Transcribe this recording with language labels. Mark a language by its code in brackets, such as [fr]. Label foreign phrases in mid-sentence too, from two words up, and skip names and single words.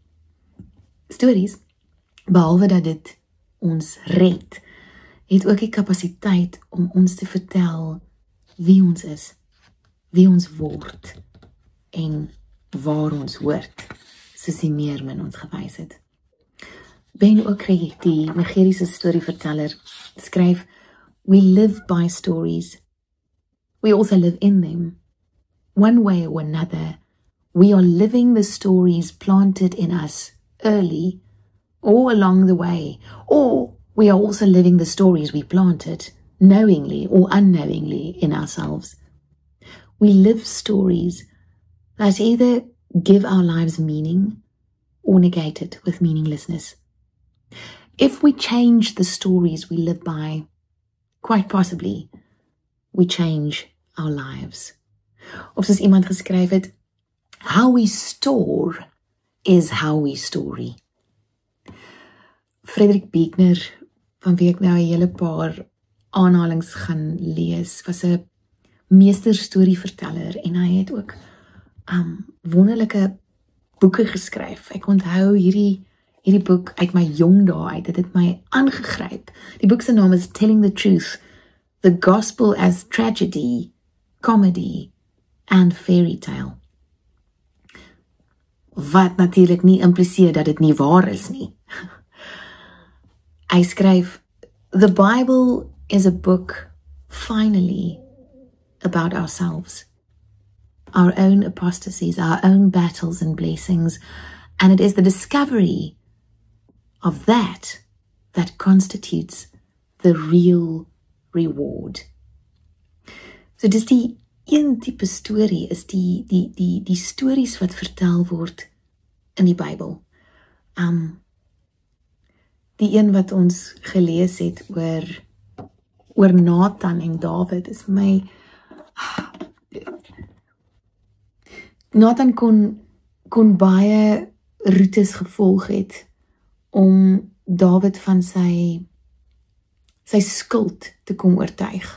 [af] Stories, behalwe dat dit ons red, het ook die kapasiteit om ons te vertel wie ons is, wie ons word en waar ons hoort, soos die Meermin ons gewys het. Ben Okri, die Nigeriese storieverteller, skryf, [en] "We live by stories. We also live in them. One way or another, we are living the stories planted in us early or along the way, or we are also living the stories we planted, knowingly or unknowingly, in ourselves. We live stories that either give our lives meaning or negate it with meaninglessness. If we change the stories we live by, quite possibly, we change our lives. [af] Of soos iemand geskryf het, [en] how we store is how we story. [af] Frederik Buechner, van wie ek nou 'n hele paar aanhalings gaan lees, was 'n meesterstorieverteller en hy het ook wonderlike boeke geskryf. Ek onthou hierdie boek uit my jong dae uit, dit het my aangegryp. Die boek se naam is Telling the Truth, The Gospel as Tragedy, Comedy and Fairy Tale. Wat natuurlik nie impliseer dat dit nie waar is nie. Hy skryf, [en] The Bible is a book, finally, about ourselves, our own apostasies, our own battles and blessings, and it is the discovery of that constitutes the real reward. [af] So dis die een type storie, is die stories wat vertel word in die Bybel. Die een wat ons gelees het oor Nathan en Dawid is my... Nathan kon baie roetes gevolg het om Dawid van sy skuld te kom oortuig.